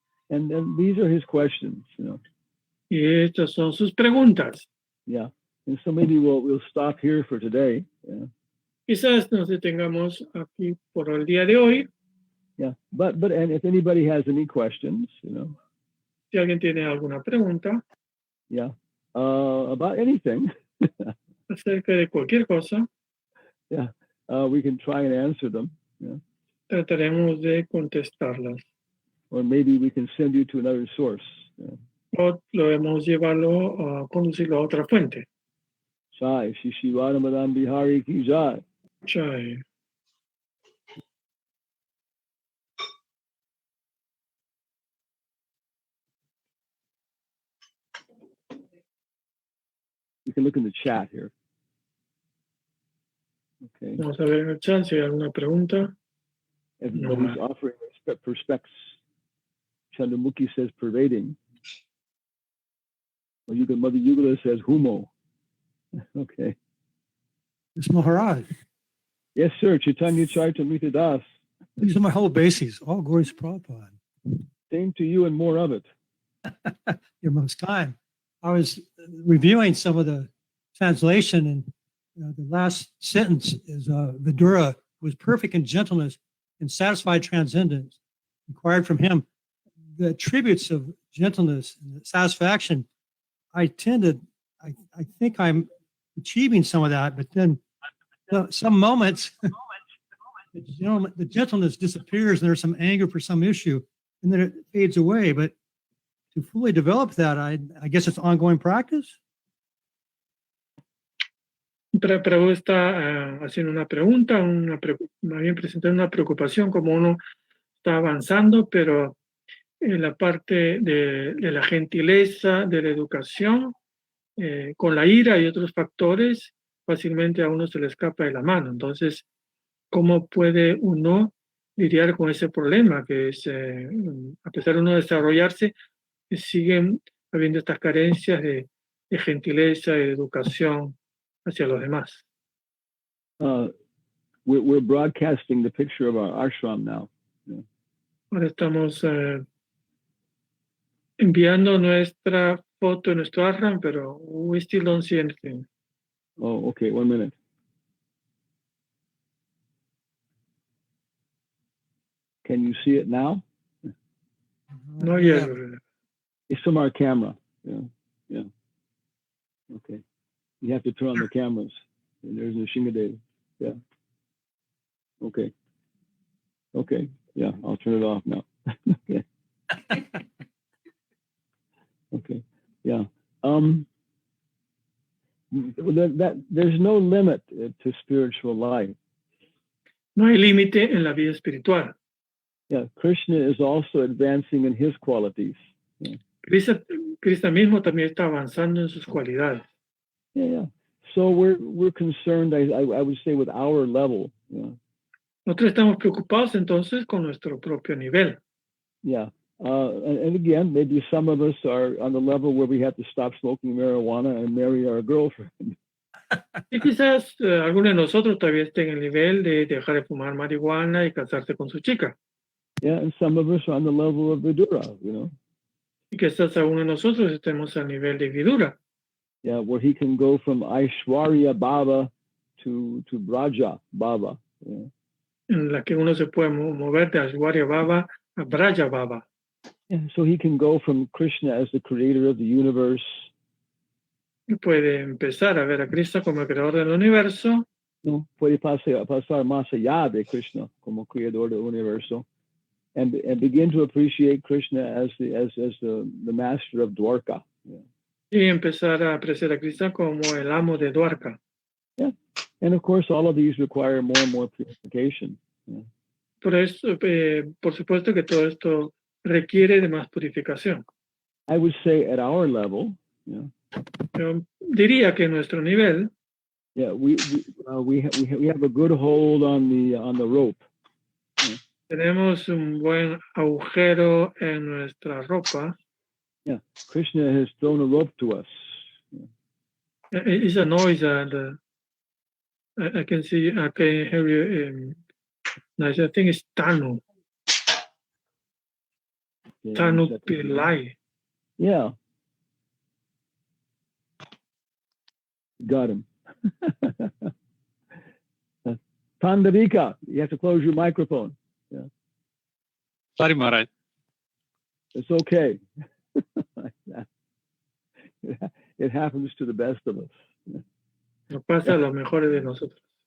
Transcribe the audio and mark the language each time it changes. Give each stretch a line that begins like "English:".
English: And then these are his questions.
Spanish: Y estas son sus preguntas.
English: Yeah. And so maybe we'll stop here for today. Yeah.
Spanish: Quizás nos detengamos aquí por el día de hoy.
English: Yeah. But and if anybody has any questions,
Spanish: Si alguien tiene alguna pregunta.
English: Yeah. About anything.
Spanish: acerca de cualquier cosa,
English: We can try and answer them. Yeah.
Spanish: trataremos de contestarlas.
English: Or maybe we can send you to another source. Yeah.
Spanish: O podemos llevarlo, conducirlo a otra fuente.
Hindi: Jai, Shri Shri Radha Bihari ki jai. Jai.
English: You can look in the chat here. Okay.
Spanish: Vamos a ver en el chat si hay alguna pregunta.
English: Everybody's offering perspects. Chandramukhi says pervading. Well, Mother Yugala says humo. Okay. It's Maharaj. Yes, sir. Chaitanya Charitamrita Das. These are my whole bases. All glories to Prabhupada. Same to you and more of it. Your most kind. I was reviewing some of the translation, and the last sentence is Vidura was perfect in gentleness and satisfied transcendence. Inquired from him the attributes of gentleness and satisfaction. I think I'm achieving some of that, but then some moments, the gentleness disappears and there's some anger for some issue, and then it fades away. But to fully develop that, I guess it's ongoing practice.
Spanish: Pero está haciendo una pregunta, más bien presentando una preocupación, como uno está avanzando, pero en la parte de la gentileza, de la educación, con la ira y otros factores, fácilmente a uno se le escapa de la mano. Entonces, ¿cómo puede uno lidiar con ese problema? Que es, a pesar de uno desarrollarse, siguen habiendo estas carencias de gentileza y de educación hacia los demás.
English: We're broadcasting the picture of our ashram now. Yeah.
Spanish: Ahora estamos enviando nuestra foto de nuestro ashram, pero
English: we still don't see anything. Oh, okay. 1 minute. Can you see it now? No yet. It's from our camera. Yeah. Okay. You have to turn on the cameras. And there's the Shingadeva. Yeah. Okay. Yeah, I'll turn it off now. Okay. Okay. Yeah. There's no limit to spiritual life.
Spanish: No hay límite en la vida espiritual.
English: Yeah, Krishna is also advancing in his qualities. Yeah.
Spanish: Krishna mismo también está avanzando en sus cualidades.
English: Yeah. So we're concerned, I would say, with our level. Yeah.
Spanish: Nosotros estamos preocupados entonces con nuestro propio nivel.
English: Yeah. And again, maybe some of us are on the level where we have to stop smoking marijuana and marry our girlfriend.
Spanish: Y quizás algunos de nosotros todavía estén en el nivel de dejar de fumar marihuana y casarse con su chica.
English: Yeah, and some of us are on the level of Vidura,
Spanish: Y quizás algunos de nosotros estemos al nivel de Vidura.
English: Yeah, where he can go from Aishwarya Baba to Braja Baba. Yeah.
Spanish: En la que uno se puede mover de Aishwarya Baba a Braja Baba.
English: Yeah, so he can go from Krishna as the creator of the universe.
Spanish: Y puede empezar a ver a Krishna como el creador del universo. No, puede pasar más allá de Krishna como creador del universo,
English: and begin to appreciate Krishna as the master of Dwarka. Yeah.
Spanish: Y empezar a apreciar a Krishna como el amo de Dwarka.
English: Yeah, and of course, all of these require more and more purification. Yeah.
Spanish: Por eso, por supuesto que todo esto requiere de más purificación.
English: I would say at our level, yeah.
Spanish: Yo diría que en nuestro nivel,
English: yeah, we have a good hold on the rope. Yeah.
Spanish: tenemos un buen agujero en nuestra ropa.
English: Yeah, Krishna has thrown a rope to us. Yeah. It's a noise, and I can hear you. I think it's Tanu. Yeah, Tanu Pillai. Yeah. Got him. Tandavika, you have to close your microphone. Yeah. Sorry, Maharaj. It's okay. It happens to the best of us.
Spanish: Nos pasa a los mejores de nosotros.